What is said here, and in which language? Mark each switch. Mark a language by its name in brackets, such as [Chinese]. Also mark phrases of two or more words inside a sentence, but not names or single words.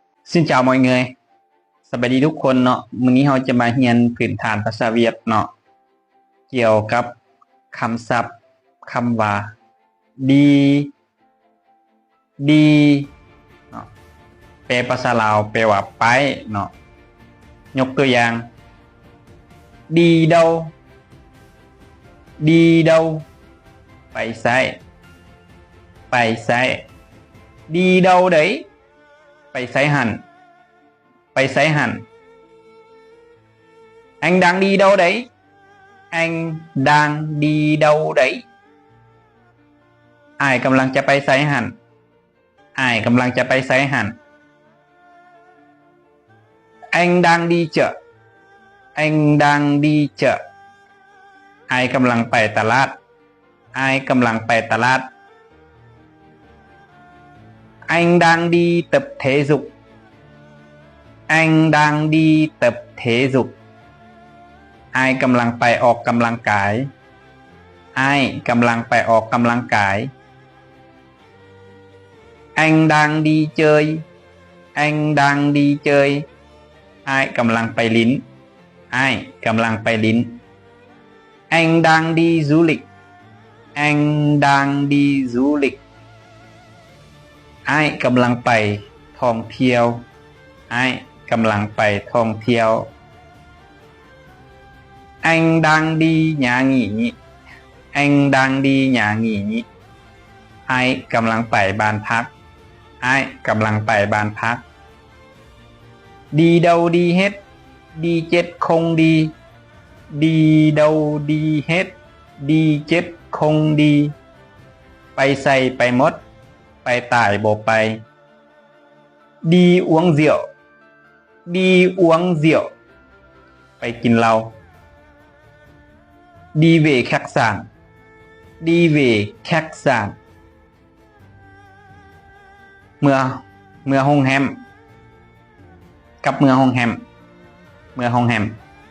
[Vietnamese] Xin chào mọi người [Northeastern Thai] สวัสดีทุกคนเนาะมื้อนี้เราจะมาเรียนพื้นฐานภาษาเวียดเนาะเกี่ยวกับคำศัพท์คำว่าดี ดีเนาะแปลภาษาลาวแปลว่าไปเนาะยกตัวอย่าง [Vietnamese] đi đâu đi đâu [Northeastern Thai] ไปไสไปไส [Vietnamese] đi đâu đấy [Northeastern Thai] ไปไสหั่นไปไสหั่น [Vietnamese] anh đang đi đâu đấy anh đang đi đâu đấy [Northeastern Thai] อ้ายกำลังจะไปไสหั่นอ้ายกำลังจะไปไสหั่น [Vietnamese] anh đang đi chợ anh đang đi chợ [Northeastern Thai] อ้ายกำลังไปตลาดอ้ายกำลังไปตลาด [Vietnamese] anh đang đi tập thể dục anh đang đi tập thể dục [Northeastern Thai] อ้ายกำลังไปออกกำลังกายอ้ายกำลังไปออกกำลังกาย [Vietnamese] anh đang đi chơi anh đang đi chơi [Northeastern Thai] อ้ายกำลังไปลิ้นอ้ายกำลังไปลิ้น [Vietnamese] anh đang đi du lịch anh đang đi du lịch [Northeastern Thai] อ้ายกำลังไปท่องเที่ยวอ้ายกำลังไปท่องเที่ยว [Vietnamese] anh đang đi nhà nghỉ anh đang đi nhà nghỉ [Northeastern Thai] อ้ายกำลังไปบ้านพัก อ้ายกำลังไปบ้านพัก [Vietnamese] đi đâu đi hết đi chết không đi đi đâu đi hết đi chết không đi [Northeastern Thai] ไปใส่ไปหมดไปตายบ่ไป [Vietnamese] đi uống rượu đi uống rượu [Northeastern Thai] ไปกินเหล้า [Vietnamese] đi về khách sạn đi về khách sạn [Northeastern Thai] เมื่อโรงแรมกับเมื่อโรงแรม